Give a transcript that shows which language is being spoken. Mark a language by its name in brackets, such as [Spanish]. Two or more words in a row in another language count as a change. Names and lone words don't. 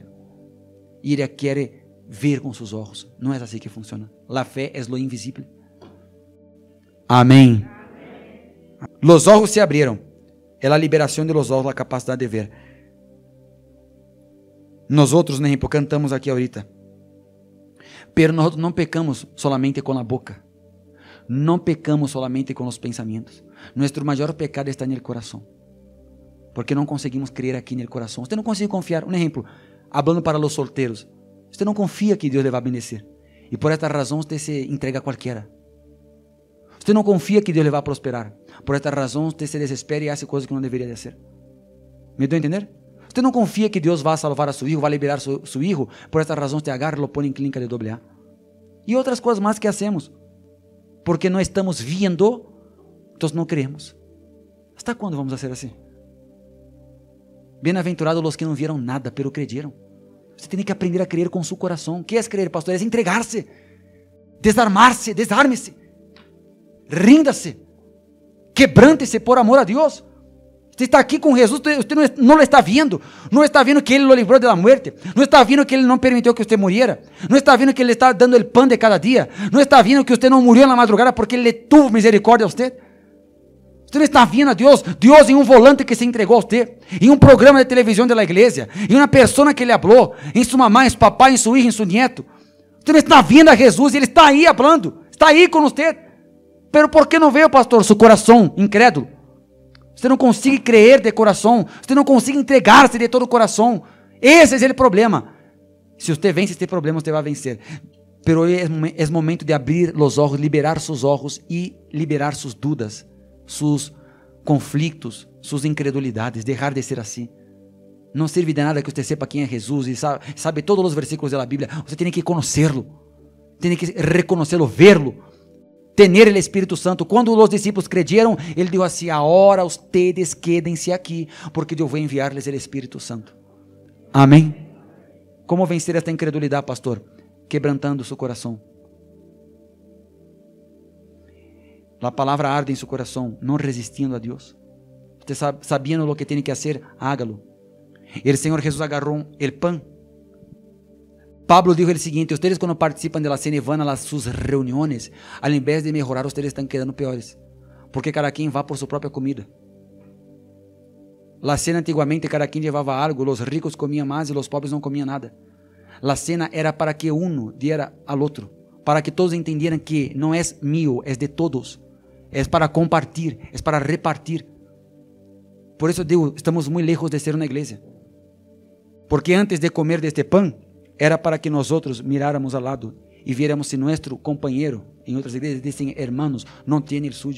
[Portuguese] E ele quer ver com seus olhos. Não é assim que funciona. A fé é lo invisível. Amém. [Spanish] Los olhos se abrieron. [Portuguese] É a liberação de los olhos, a capacidade de ver. Nós outros, por exemplo, cantamos aqui ahorita. Pero nós não pecamos solamente com a boca. Não pecamos solamente com os pensamentos. Nosso maior pecado está no coração. Porque não conseguimos crer aqui no coração. Você não consegue confiar. Um exemplo, falando para os solteiros. Você não confia que Deus lhe vai bendecer. E por esta razão você se entrega a qualquer. Você não confia que Deus lhe vai prosperar. Por esta razão você se desespera e faz coisas que não deveria fazer. Me deu a entender? Você não confia que Deus vai salvar a seu filho, vai liberar seu filho. Por esta razão você agarra e lo põe em clínica de AA. E outras coisas mais que hacemos. Porque não estamos vendo, então não creemos. [Spanish] ¿Hasta quando vamos a ser assim? [Portuguese] Bem-aventurados os que não viram nada, [Spanish] pero creyeron. [Portuguese] Você tem que aprender a crer com seu coração. O que é crer, pastor? É entregar-se, desarmar-se, desarme-se, rinda-se, quebrante-se por amor a Deus. Você está aqui com Jesus, você não o está vendo, não está vendo que Ele o livrou da morte, não está vendo que Ele não permitiu que você muriera, não está vendo que Ele está dando o pão de cada dia, não está vendo que você não murió na madrugada porque Ele tuvo misericórdia a você. Você não está [Spanish] viendo a Deus em un volante que se entregó a usted, en un programa de televisión de la iglesia, en una persona que le habló, en su mamá, en su papá, en su hijo, en su nieto. Usted no está viendo a Jesús, [Portuguese] Ele está aí hablando, está aí com usted. [Spanish] Pero ¿por qué no veio, pastor? Su corazón incrédulo. [Portuguese] Você não consegue creer de coração, você não consegue entregar-se de todo o coração. Esse é o problema. Se você vence este problema, você vai vencer. Pero é momento de abrir os olhos, liberar seus olhos e liberar suas dúvidas, seus conflitos, suas incredulidades, deixar de ser assim. Não serve de nada que você sepa quem é Jesus e sabe todos os versículos da Bíblia. Você tem que conhecê-lo, tem que reconhecê-lo, vê-lo, ter o Espírito Santo. Quando os discípulos creyeron, ele disse assim: agora [Spanish] ustedes quédense [Portuguese] aqui, porque eu vou enviar-lhes o Espírito Santo. Amém? Como vencer esta incredulidade, pastor? Quebrantando seu coração. A palavra arde em seu coração, não resistindo a Deus. Você sabendo o que tem que fazer, hágalo. E o Senhor Jesus agarrou o pão. [Spanish] Pablo dijo [Portuguese] o seguinte: ustedes quando participam [Spanish] de la cena [Portuguese] e van a suas reuniões, ao invés de melhorar, ustedes estão quedando piores, porque cada quem vai por sua própria comida. [Spanish] La cena [Portuguese] antigamente cada quem levava algo, os ricos comiam mais e os pobres não comiam nada. [Spanish] La cena [Portuguese] era [Spanish] para que uno diera [Portuguese] al outro, [Spanish] para que todos entendieran [Portuguese] que não é mío, é de todos, é para compartir, é para repartir. Por isso digo, estamos muito lejos de ser uma igreja, porque antes de comer deste pão, era para que nós outros miráramos ao lado e viéramos se nosso companheiro, em outras igrejas dizem hermanos, não tem o suyo.